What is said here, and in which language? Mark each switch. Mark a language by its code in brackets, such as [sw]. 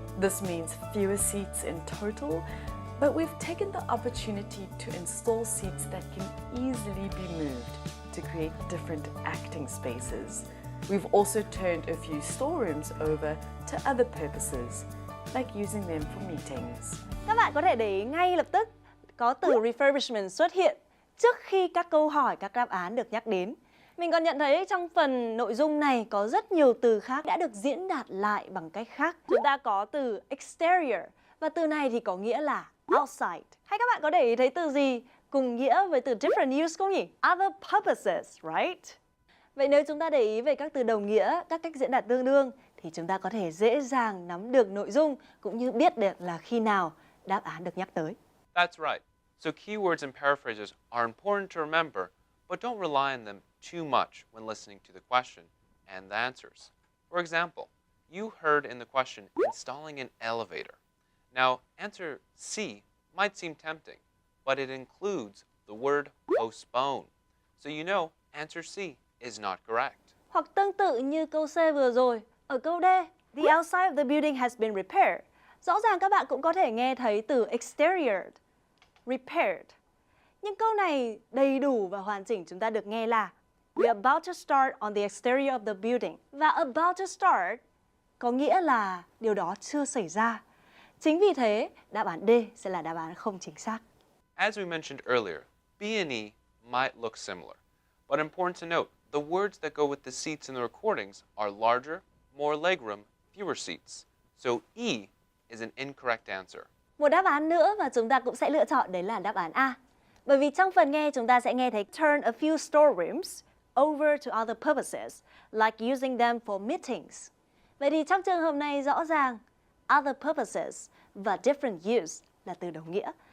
[en] This means fewer seats in total, but we've taken the opportunity to install seats that can easily be moved to create different acting spaces. We've also turned a few storerooms over to other purposes, like using them for meetings. [vi] Các bạn có thể để ý ngay lập tức có từ refurbishment xuất hiện trước khi các câu hỏi, các đáp án được nhắc đến. Mình còn nhận thấy trong phần nội dung này có rất nhiều từ khác đã được diễn đạt lại bằng cách khác. Chúng ta có từ exterior, và từ này thì có nghĩa là outside. Hay các bạn có để ý thấy từ gì cùng nghĩa với từ [en] different use [vi] không nhỉ? [en] Other purposes, right? [vi] Vậy nếu chúng ta để ý về các từ đồng nghĩa, các cách diễn đạt tương đương, thì chúng ta có thể dễ dàng nắm được nội dung cũng như biết được là khi nào đáp án được nhắc tới. [en] That's right. So keywords and paraphrases are important to remember, but don't rely on them too much when listening to the question and the answers. For example, you heard in the question, installing an elevator. Now, answer C might seem tempting, but it includes the word postpone. So you know answer C is not correct. [vi] Hoặc tương tự như câu C vừa rồi, ở câu D, [en] the outside of the building has been repaired. [vi] Rõ ràng các bạn cũng có thể nghe thấy từ exterior, repaired. Nhưng câu này đầy đủ và hoàn chỉnh chúng ta được nghe là [en] we're about to start on the exterior of the building. [vi] Và [en] about to start [vi] có nghĩa là điều đó chưa xảy ra. Chính vì thế, đáp án D sẽ là đáp án không chính xác. [en] As we mentioned earlier, B and E might look similar, but important to note, the words that go with the seats in the recordings are larger, more legroom, fewer seats. So E is an incorrect answer. [vi] Một đáp án nữa và chúng ta cũng sẽ lựa chọn đấy là đáp án A. Bởi vì trong phần nghe chúng ta sẽ nghe thấy [en] turn a few storerooms over to other purposes, like using them for meetings. [vi] Vậy thì trong trường hợp này rõ ràng [en] other purposes [vi] và [en] different use [vi] là từ đồng nghĩa.